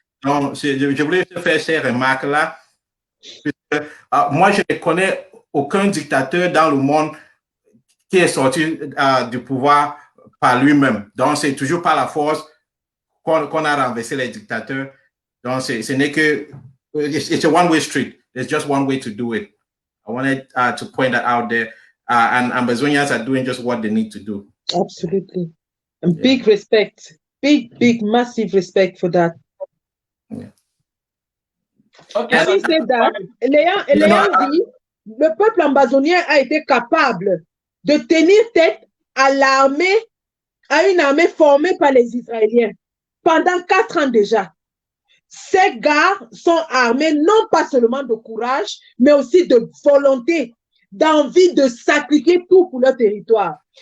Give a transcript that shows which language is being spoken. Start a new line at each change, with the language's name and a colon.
French: Donc, je voulais te faire ces remarques-là. Moi, je ne connais aucun dictateur dans le monde qui est sorti du pouvoir par lui-même. Donc, c'est toujours par la force qu'on a renversé les dictateurs. Donc, ce n'est que...
English: It's a one-way street. There's just one way to do it. I wanted to point that out there. And Ambazonians are doing just what they need to do. Absolutely. And big respect. Big, massive respect for that. Yeah. Okay, having said that,
French: l'ayant dit, le peuple ambazonien a été capable de tenir tête à une armée formée par les Israéliens pendant 4 ans déjà. Ces gars sont armés non pas seulement de courage, mais aussi de volonté, d'envie de sacrifier tout pour leur territoire.